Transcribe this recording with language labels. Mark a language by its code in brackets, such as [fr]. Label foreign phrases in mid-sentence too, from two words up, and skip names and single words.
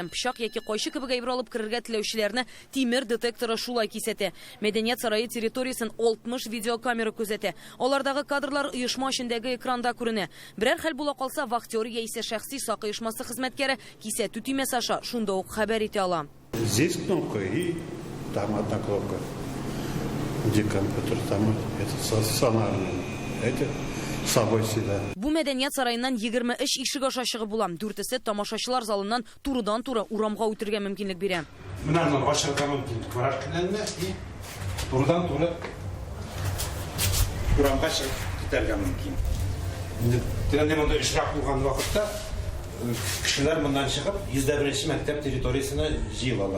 [tt] Пычак яки кайчы кебек әйбер алып кирергә теләүчеләрне тимер детекторы шулай кисәтә. Мәдәният сарае территориясын 60 видеокамера күзәтә. Алардагы кадрлар оешма эчендәге экранда күренә. Берәр хәл була калса, вахтер яисә шәхси сак оешмасы хезмәткәре кисәтү тимәс аша шунда ук хәбәр итә ала. [ru] Здесь кнопка и там одна кнопка. Где компьютер, там это стационарный. Это собой всегда. [tt] Бу мәдәният сараеннан 23 ишек аша чыгып була. 4-се тамашачылар залыннан турыдан-туры урамга үтергә мөмкинлек бирә. Менә башырга мөмкин. Караш киләнме? Турыдан-туры урамга чыгып китәргә мөмкин. Инде монда ишрак булган вакытта кешеләр мондан чыгып 101 мәктәп территориясына җыелалар.